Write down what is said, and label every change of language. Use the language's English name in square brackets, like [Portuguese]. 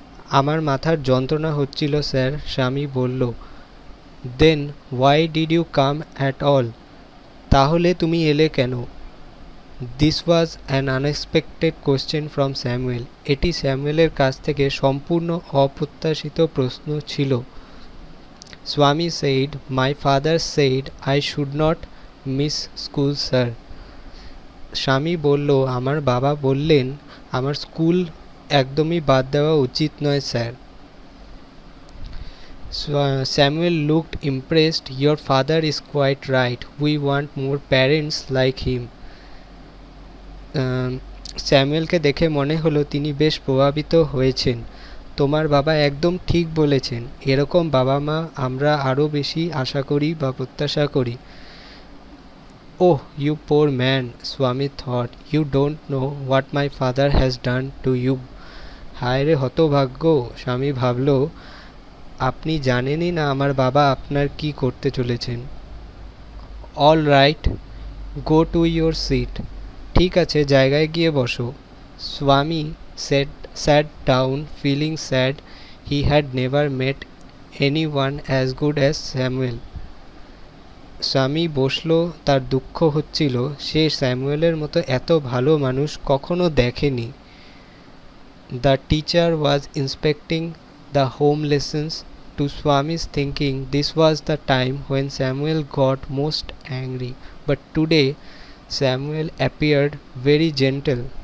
[Bangla] আমার মাথার যন্ত্রণা হচ্ছিল স্যার, স্বামী বলল। [English] Then why did you come at all? [Bangla] তাহলে তুমি এলে কেন? [English] This was an unexpected question from Samuel. [Bangla] এটি স্যামুয়েলের কাছ থেকে সম্পূর্ণ অপ্রত্যাশিত প্রশ্ন ছিল। [English] Swami said, my father said I should not miss school, sir. [Bangla] স্বামী বলল, আমার বাবা বললেন আমার স্কুল একদমই বাদ দেওয়া উচিত নয় sir. [English] Samuel looked impressed. Your father is quite right. We want more parents like him. [Bangla] স্যামুয়েলকে দেখে মনে হলো তিনি বেশ প্রভাবিত হয়েছেন। তোমার বাবা একদম ঠিক বলেছেন, এরকম বাবা মা আমরা আরও বেশি আশা করি বা প্রত্যাশা করি। [English] Oh you poor man, Swami thought, you don't know what my father has done to you. [Bangla] হায় রে হতভাগ্য, স্বামী ভাবল, আপনি জানেনই না আমার বাবা আপনার কি করতে চলেছেন। [English] All right, go to your seat. [Bangla] ঠিক আছে, জায়গায় গিয়ে বসো। [English] Swami sat down, feeling sad. He had never met anyone as good as Samuel. [Bangla] স্বামী বসলো, তার দুঃখ হচ্ছিল, সে স্যামুয়েলের মতো এত ভালো মানুষ কখনো দেখেনি। [English] The teacher was inspecting the home lessons. To Swami's thinking, this was the time when Samuel got most angry. But today, Samuel appeared very gentle.